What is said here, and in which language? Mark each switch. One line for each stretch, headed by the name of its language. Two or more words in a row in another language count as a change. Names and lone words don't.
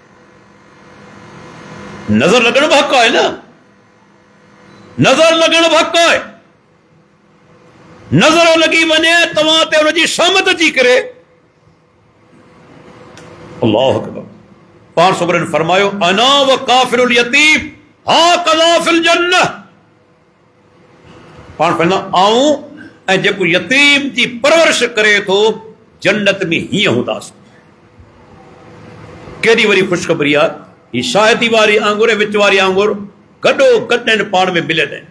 Sindhi: नज़र लॻण बि हक़ आहे न, नज़र लॻण बि हक़ आहे। नज़र लॻी वञे तव्हां ते हुनजी शामत अची करे।
Arabic: الله أكبر.
Sindhi: पाण सोबरनि फरमायो,
Arabic: أنا و كافل اليتيم ها كذا في الجنة.
Sindhi: पाण फरमायो, आऊं ऐं जेको यतीम जी परवरिश करे थो, जन्नत में हीअं हूंदासीं। केॾी वॾी ख़ुशख़बरी आहे। ही शाहिदी वारी आंगुर ऐं विच वारी आंगुर गॾो गॾु आहिनि, पाण में मिलियल आहिनि।